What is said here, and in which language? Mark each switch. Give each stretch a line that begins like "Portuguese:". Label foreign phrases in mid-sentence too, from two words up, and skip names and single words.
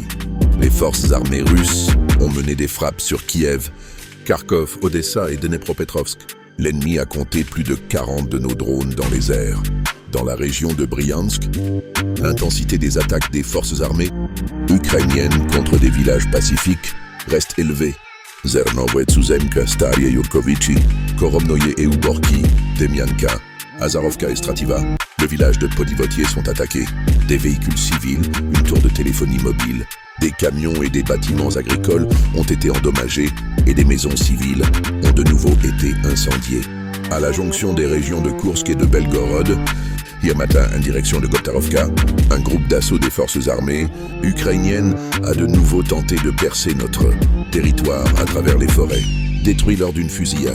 French: Les forces armées russes ont mené des frappes sur Kiev, Kharkov, Odessa et Dnepropetrovsk. L'ennemi a compté plus de 40 de nos drones dans les airs. Dans la région de Bryansk, l'intensité des attaques des forces armées ukrainiennes contre des villages pacifiques reste élevée. Zernowe, Tsuzemka, Starie Yurkovici, Koromnoye et Uborki, Demianka, Azarovka et Strativa. Le village de Podivotier sont attaqués. Des véhicules civils, une tour de téléphonie mobile, des camions et des bâtiments agricoles ont été endommagés et des maisons civiles ont de nouveau été incendiées. À la jonction des régions de Koursk et de Belgorod, hier matin, en direction de Gotarovka, un groupe d'assaut des forces armées ukrainiennes a de nouveau tenté de percer notre territoire à travers les forêts, détruit lors d'une fusillade.